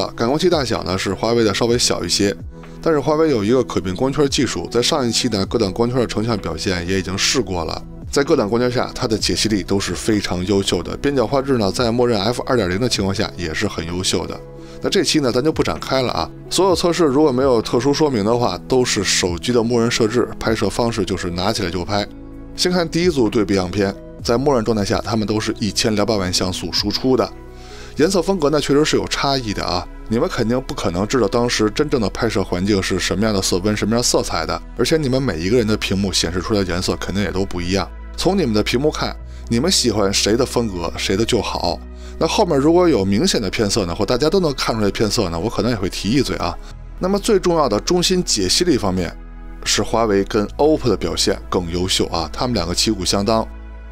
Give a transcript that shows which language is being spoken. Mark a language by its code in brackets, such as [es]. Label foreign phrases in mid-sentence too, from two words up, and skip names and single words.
[zh] 感光器大小呢是華為的稍微小一些，但是華為有一個可變光圈技術，在上一期呢各檔光圈的成像表現也已經試過了。在各檔光圈下，它的解析力都是非常優秀的。邊角畫質呢，在默認 f2.0 的情況下也是很優秀的。那這期呢，咱就不展開了啊。所有測試如果沒有特殊說明的話，都是手機的默認設置，拍攝方式就是拿起來就拍。先看第一組對比樣片，在默認狀態下，它們都是1200萬像素輸出的。顏色風格呢，確實是有差異的啊。你們肯定不可能知道當時真正的拍攝環境是什麼樣的色溫、什麼樣色彩的，而且你們每一個人的屏幕顯示出來的顏色肯定也都不一樣。從你們的屏幕看，你們喜歡誰的風格，誰的就好。那後面如果有明顯的偏色呢，或大家都能看出來偏色呢，我可能也会提一嘴啊。那麼最重要的中心解析力方面，是華為跟 OPPO 的表現更優秀啊，他們2個旗鼓相當。